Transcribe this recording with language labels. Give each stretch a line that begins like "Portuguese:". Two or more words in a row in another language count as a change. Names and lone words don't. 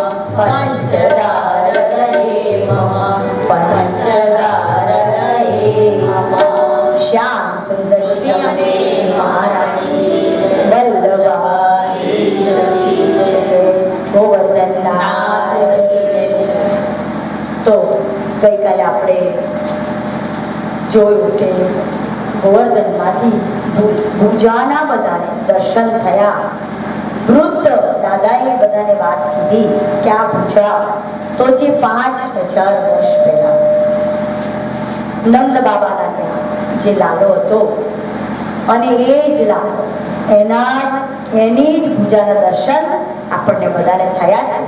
Sanskrit: पञ्चदारदये मम पञ्चदारदये मम श्याम सुंदर श्यामे महारानी वल्लभाई गोवर्धन नाथ।
Gujarati: તો ગઈકાલે આપણે જોયું કે ગોવર્ધનમાંથી ભુજાના બધાને દર્શન થયા. વૃદ્ધ દાદાએ બધાને વાત કીધી કે આ ભુજા તો જે 5000 વર્ષ પહેલા નંદ બાબાના ત્યાં જે લાલો હતો અને એ જ લાલો એની જ ભુજાના દર્શન આપણને બધાને થયા છે.